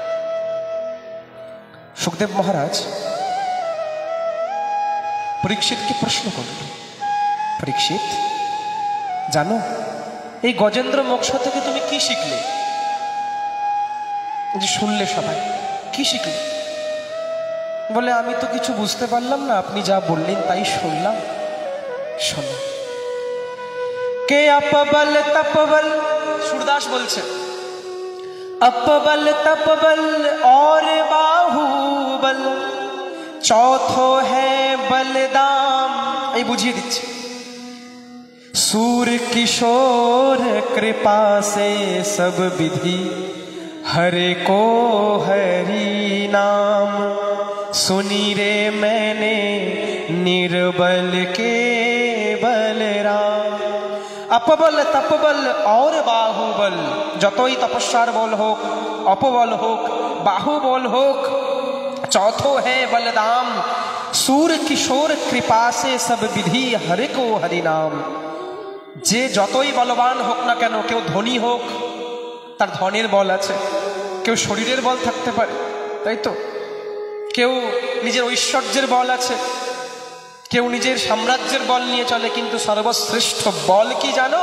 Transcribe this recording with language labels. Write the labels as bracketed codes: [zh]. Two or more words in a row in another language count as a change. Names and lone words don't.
[bn] সুখদেব মহারাজ পরীক্ষিতকে প্রশ্ন করল, পরীক্ষিত জানো এই গজেন্দ্র মোক্ষ থেকে তুমি কি শিখলে? যে শুনলে সবাই, কি শিখলে? বলে, আমি তো কিছু বুঝতে পারলাম না, আপনি যা বললেন তাই শুনলাম। শোনো, কে [hi] अपबल तपबल, सूरदास বলছে, अपबल तपबल और बाहुबल, चौथो है बलदाम। [bn] এই বুঝিয়ে দিচ্ছে, [hi] सूर किशोर कृपा से सब विधि, हरे को हरि नाम, सुनी रे मैंने निर्बल के बलराम। अपबल तपबल और बाहुबल, [bn] যতই তপস্যার বল হোক, অপবল হোক, বাহুবল হোক, [hi] चौथो है बलदाम, सूर किशोर कृपा से सब विधि, हरे को हरि नाम। [bn] যে যতই বলবান হোক না কেন, কেউ ধনী হোক তার ধনের বল আছে, কেউ শরীরের বল থাকতে পারে, তাই তো, কেউ নিজের ঐশ্বর্যের বল আছে, কেউ নিজের সাম্রাজ্যের বল নিয়ে চলে, কিন্তু সর্বশ্রেষ্ঠ বল কি জানো?